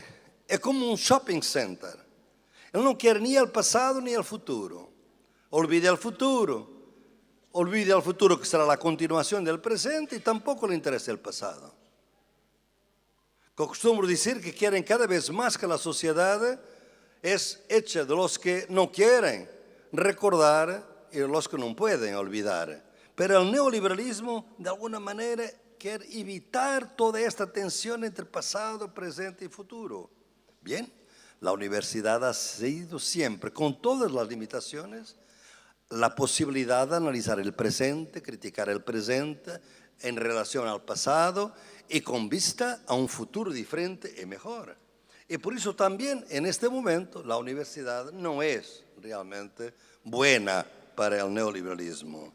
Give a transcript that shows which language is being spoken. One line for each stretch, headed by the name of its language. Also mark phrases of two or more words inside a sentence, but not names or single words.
Portuguese: É como um shopping center. Ele não quer nem o passado nem o futuro. Olvida o futuro que será a continuação do presente e tampouco lhe interessa o passado. Costumo dizer que querem cada vez mais que a sociedade é
Spanish: hecha de los que
Portuguese: não querem recordar e
Spanish: los que
Portuguese: não podem olvidar. Pero o neoliberalismo, de alguma maneira, quer evitar toda esta tensão entre passado, presente e futuro.
Spanish: Bien, la universidad ha sido siempre, con todas las limitaciones, la posibilidad de analizar el presente, criticar el presente en relación al pasado y con vista a un futuro diferente y mejor. Y por eso también en este momento la universidad no es realmente buena para el neoliberalismo.